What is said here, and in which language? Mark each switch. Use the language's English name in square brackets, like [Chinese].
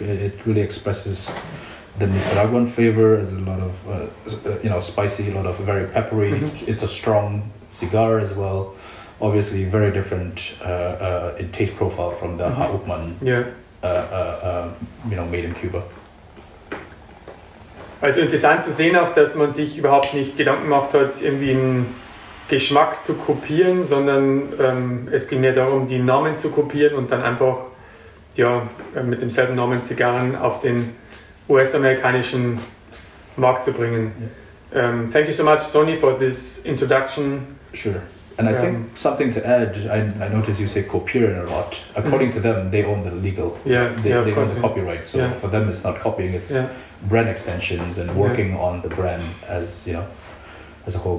[English] It really expresses the Nicaraguan flavor. There's a lot of spicy, a lot of very peppery. It's a strong cigar as well. Obviously, very different in taste profile from the Hauptmann. Made in Cuba. [German] Also interessant zu sehen auch, dass man sich überhaupt nicht Gedanken gemacht hat, irgendwie einen Geschmack zu kopieren, sondern es ging ja darum, die Namen zu kopieren und dann einfach mit demselben Namen Zigarren auf den US-amerikanischen Markt zu bringen. [English] Thank you so much, Sonny, for this introduction. Sure. And I think something to add, I notice you say copiering a lot. According to them, they own the legal. They own the copyright. So for them, it's not copying, it's brand extensions and working on the brand as a whole.